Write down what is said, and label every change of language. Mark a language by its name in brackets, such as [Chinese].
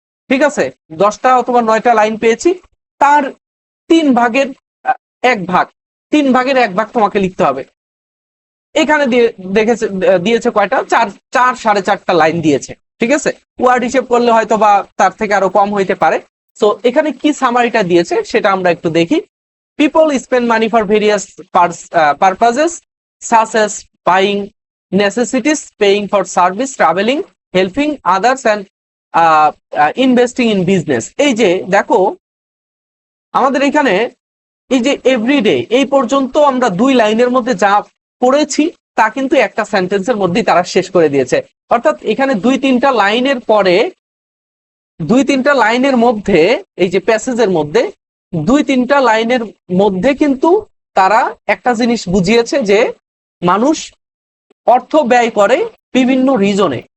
[Bangla] ঠিক আছে, 10টা অথবা 9টা লাইন পেয়েছি। তার 3 ভাগের 1 ভাগ, 3 ভাগের 1 ভাগ তোমাকে লিখতে হবে। এখানে দিয়েছে কয়টা, 4 4.5টা লাইন দিয়েছে। ঠিক আছে, ওয়ার্ড হিসেব করলে হয়তো বা তার থেকে আরো কম হইতে পারে। সো এখানে কি সামারিটা দিয়েছে সেটা আমরা একটু দেখি। [English] People spend money for various purposes such as buying necessities, paying for service, traveling, helping others and investing in business। [Bangla] এই যে দেখো আমাদের এখানে এই যে এভরিডে এই পর্যন্ত আমরা 2 লাইনের মধ্যে যা পড়েছি তা কিন্তু একটা সেন্টেন্সের মধ্যেই তারা শেষ করে দিয়েছে। অর্থাৎ এখানে 2-3টা লাইনের পরে, 2-3টা লাইনের মধ্যে, এই যে প্যাসেজের মধ্যে 2-3টা লাইনের মধ্যে কিন্তু তারা একটা জিনিস বুঝিয়েছে যে মানুষ অর্থ ব্যয় করে বিভিন্ন রিজনে।